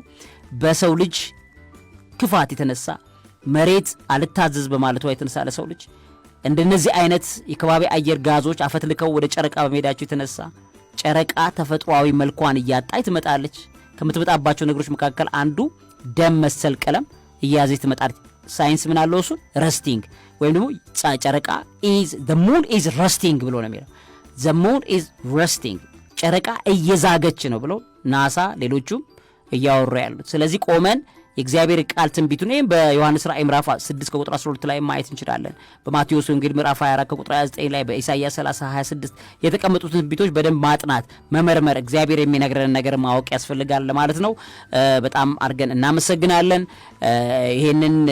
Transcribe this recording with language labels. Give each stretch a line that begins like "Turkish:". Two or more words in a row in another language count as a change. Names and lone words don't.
Amharic: በሰው ልጅ ክፋት የተነሳ መሬት አልታዘዝ በማለቷ የተነሳ ለሰው ልጅ እንደነዚህ አይነት የከባቢ አየር ጋዞች አፈትልከው ወደ ጨረቃ በመሄዳቸው የተነሳ ጨረቃ ተፈጥሯዊ መልኳን እያጣች ትመጣለች። ከምትመጣባቸው ነገሮች መካከል አንዱ ደም መሰል ቀለም እያዘች ትመጣለች። ሳይንስ ምን አለው? እሱ ረስቲንግ ወይም ደግሞ ጨረቃ
English: the moon is rusting
Amharic: ብሎ ነው የሚለው።
English: the moon is rusting
Amharic: ጨረቃ እየዛገች ነው ብሎ ናሳ ሌሎቹም እያወሩ ያሉት። ስለዚህ ቆመን የእግዚአብሔር ቃል ትንቢቱን በዮሐንስ ራእይ ምዕራፍ 6 ከቁጥር 12 ላይ ማየት እንችላለን። በማቴዎስ ወንጌል ምዕራፍ 24 ከቁጥር 29 ላይ በኢሳይያስ 30:26 የተቀመጡት ትንቢቶች በደንብ ማጥናት፣ መመርመር፣ እግዚአብሔር የሚነግረን ነገር ማወቅ ያስፈልጋል ለማለት ነው። በጣም አድርገን እናመሰግናለን። ይሄንን